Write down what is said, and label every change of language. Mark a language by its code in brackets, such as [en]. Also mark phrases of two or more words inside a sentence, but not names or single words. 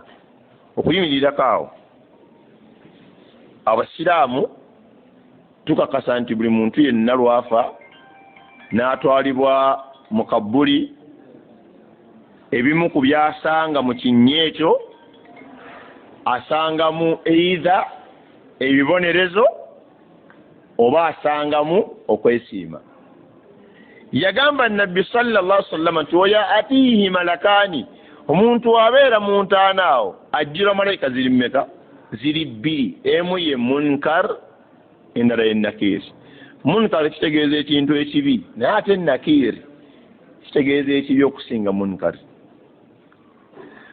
[lg] Okuyimirirako awo abasiraamu tukakasa nti buli muntu yenna lwafa n'atwalibwa mu Kabuli, ebimu ku byasanga mu kinnya ekyo asangamu either ebibonerezo oba asangamu okwesiima. Yagamba Nabbi [ar] صلى الله عليه وسلم [lg] nti oya [ar] يأتيه ملكان, [lg] omuntu abeera mu ntaana awo ajjira malayika ziri mmeka? Ziri bbiri. Emu ye munkar, endala ye nakir. Munkar kitegeeza ekintu ekibi, naye ate nakir kitegeeza ekibi okusinga munkar.